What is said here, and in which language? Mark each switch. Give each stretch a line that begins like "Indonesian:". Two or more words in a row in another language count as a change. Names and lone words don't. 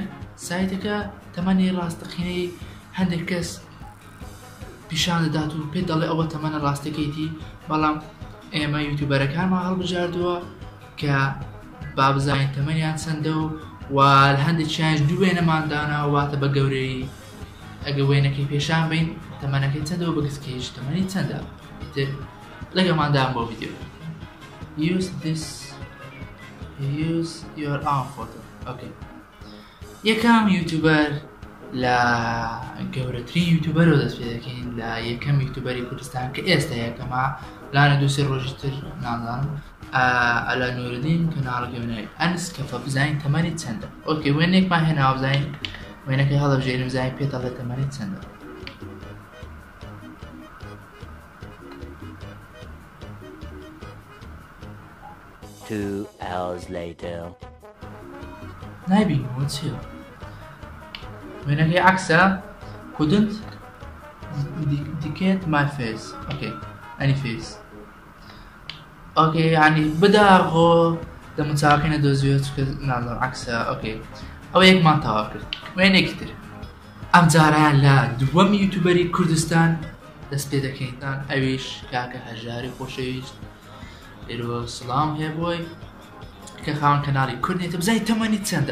Central Kurdish: سایتەکە تەمەنی ڕاستەقینەی هەندێک کەس پیشان دەدات و پێ دەڵێ ئەوە تەمەنە ڕاستەکەیتی، بەڵام ئێمە یوتوبەرەکانمان هەڵبژاردووە کە با بزانین تەمەنیان چەندە و هەندێکیانش دوو وێنەمان داناوە، واتە بە گەورەی ئەگە وێنەکەی پێشان بین تەمەنەکەی چەندەوە بەگەسکەیش تەمەنی چەندە. ئیتر لەگەڵماندام بۆ ڤیدیۆ.
English: Use your own photo. Okay.
Central Kurdish: یەکەم یوتوبەر لە گەورەترین یوتوبەرەوە دەست پێ دەکەین، لە یەکەم یوتوبەری کوردستان کە ئێستا یەکەمە، لانە دووسێ ڕۆژی تر نازانم، ئەلا نوردین کەناڵەکەی بنەوەی ئەنس کەفە بزانین تەمەنی چەندە. ئۆکێ وێنێکمان هێناوە بزانین وێنەکەی هەڵەبژێرین بزانین پێ دەڵێت تەمەنی چەندە.
English: Two hours later.
Central Kurdish: نایبینەوە چییە؟ وێنەکەی عەکسە
English: couldn't dictate my face. Okay, any face.
Central Kurdish: Okay, يعني بداغۆ دەموچاکەینە دۆزیوە چکە نازانم عەکسە. Okay, ئەوە یەکمان تەواو کرد. وێنێکی تر ئەم جارەیان لە دووەم یوتوبەری کوردستان دەست پێ دەکەینتان، ئەویش کاکە هەژاری خۆشەویست. ئێرۆ سڵام هەیە بۆی کە خاوەن کەناڵی کوردێتە بزانین تەمەنی چەندە.